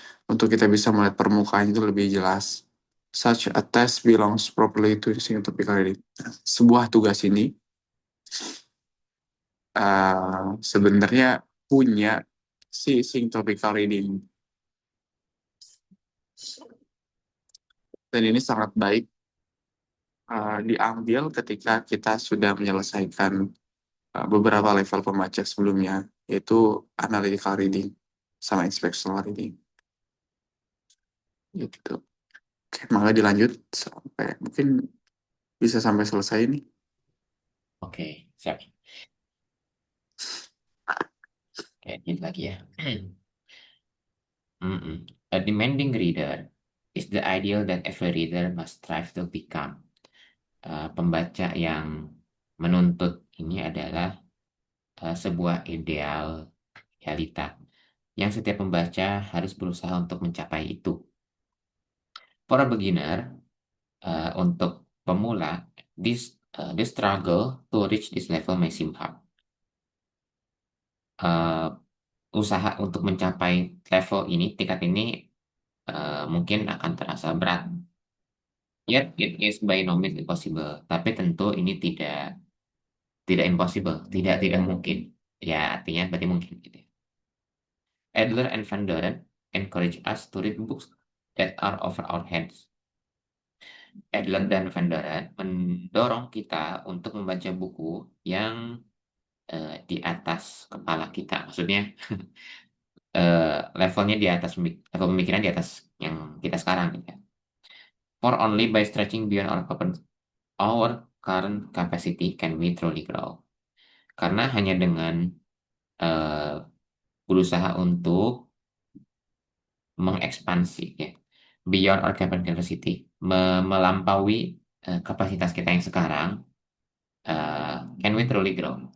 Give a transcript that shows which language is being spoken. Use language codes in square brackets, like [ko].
[id] Untuk kita bisa melihat permukaan itu lebih jelas. [en] Such a test belongs properly to the syntopical reading. [id] Sebuah tugas ini sebenarnya punya si syntopical reading. Dan ini sangat baik diambil ketika kita sudah menyelesaikan beberapa level pembaca sebelumnya, yaitu analytical reading sama inspectional reading. Gitu. Oke, maka dilanjut mungkin bisa sampai selesai nih. Oke, siap. Oke, ini lagi ya. [en] A demanding reader is the ideal that every reader must strive to become. [id] Pembaca yang menuntut ini adalah sebuah ideal realita yang setiap pembaca harus berusaha untuk mencapai itu. [en] For a beginner, [id] untuk pemula, [en] this struggle to reach this level may seem hard. [id] Usaha untuk mencapai level ini, tingkat ini mungkin akan terasa berat. [en] Yet it is by no means impossible. [id] Tapi tentu ini tidak impossible, tidak mungkin. Ya, artinya berarti mungkin gitu. [en] Adler and Van Doren encourage us to read books that are over our heads. [id] Adler dan Van Doren mendorong kita untuk membaca buku yang di atas kepala kita. Maksudnya levelnya di atas, level pemikiran di atas yang kita sekarang gitu ya. [en] For only by stretching beyond our current capacity can we truly grow. [id] Karena hanya dengan berusaha untuk mengekspansi ya, [en] beyond our current capacity, [id] melampaui kapasitas kita yang sekarang, [en] can we truly grow?